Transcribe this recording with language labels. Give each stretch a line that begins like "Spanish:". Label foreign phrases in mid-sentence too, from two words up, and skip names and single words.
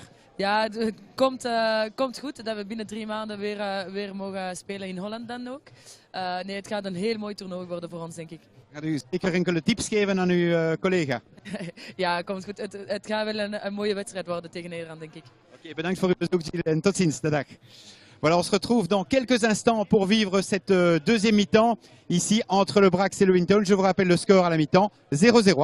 Dutch: Ja, het komt goed dat we binnen 3 maanden weer mogen spelen in Holland dan ook. Nee, het gaat een heel mooi toernooi worden voor ons, denk ik. Gaat u zeker enkele tips geven aan uw collega? Ja, komt goed. Het gaat wel een mooie wedstrijd worden tegen Nederland, denk ik. Ok, bedankt voor uw bezoek, Gilles, en tot ziens. Dag.
French: Voilà, on se retrouve dans quelques instants pour vivre cette deuxième mi-temps ici entre le Brax et le Wellington. Je vous rappelle le score à la mi-temps, 0-0.